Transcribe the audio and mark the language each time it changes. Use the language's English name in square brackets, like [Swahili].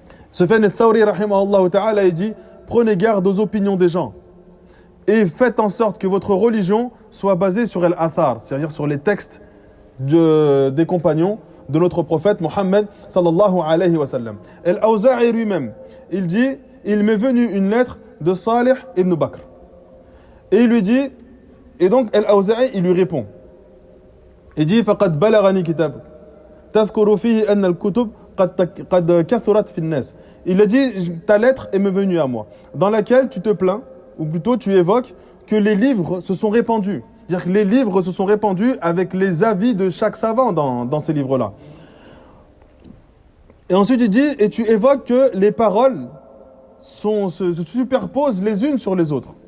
[French] Sufyan al-Thawri rahimahullah ta'ala, il dit, prenez garde aux opinions des gens et faites en sorte que votre religion soit basée sur al-athar, c'est-à-dire sur les textes des compagnons de notre prophète Mohammed [Arabic] sallallahu alayhi wa sallam. [French] Al-Awza'i lui-même, il dit, il m'est venu une lettre de Salih ibn Bakr. Et il lui dit, et donc Al-Awza'i, il lui répond. Il dit, [Arabic] فَقَدْ بَلَغَنِي كِتَابُ تَذْكُرُ فِيهِ أَنَّ الْكُتُبْ قَدْ كَثُرَتْ فِي النَّاسِ. [French] Il a dit, ta lettre est venue à moi, dans laquelle tu te plains, ou plutôt tu évoques que les livres se sont répandus. C'est-à-dire que les livres se sont répandus avec les avis de chaque savant dans ces livres-là. Et ensuite il dit, et tu évoques que les paroles se superposent les unes sur les autres.